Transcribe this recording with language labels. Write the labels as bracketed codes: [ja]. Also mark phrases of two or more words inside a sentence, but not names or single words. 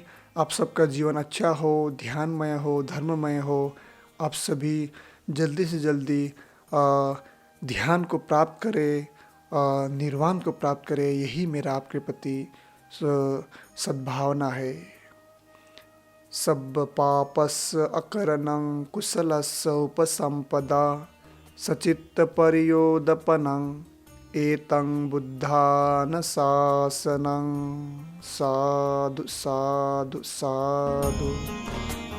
[hi] आप सबका जीवन अच्छा हो, ध्यानमय हो, धर्ममय हो। आप सभी जल्दी से जल्दी ध्यान को प्राप्त करें, निर्वाण को प्राप्त करें। यही मेरा आपके प्रति सद्भावना है। [pi] सब पापस्य अकरणं कुशलस्य उपसंपदा सचित्त परियोदपनं एतं बुद्धान शासनं। साधु साधु साधु।